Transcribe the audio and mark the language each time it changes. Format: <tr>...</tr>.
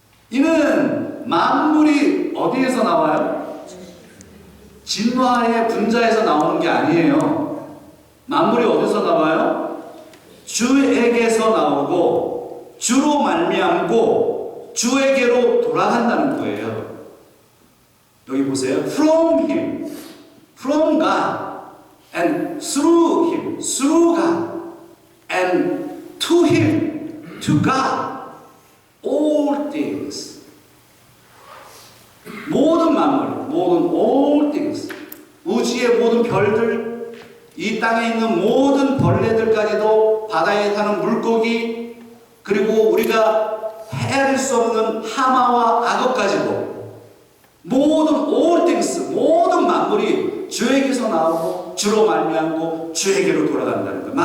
<ko>이는 만물이 어디에서 나와요? 진화의 분자에서 나오는 게 아니에요. 만물이 어디서 나와요? 주에게서 나오고 주로 말미암고 주에게로 돌아간다는 거예요. 여기 보세요.</ko> <en>From Him, from God, and through Him, through God, and to Him, to God, all things.</en> <ko>모든 만물, 모든 all things, 우주의 모든 별들, 이 땅에 있는 모든 벌레들까지도, 바다에 사는 물고기, 그리고 우리가 헤아릴 수 없는 하마와 악어까지도 모든 all things, 모든 만물이 주에게서 나오고 주로 말미암고 주에게로 돌아간다는 거예요.</ko>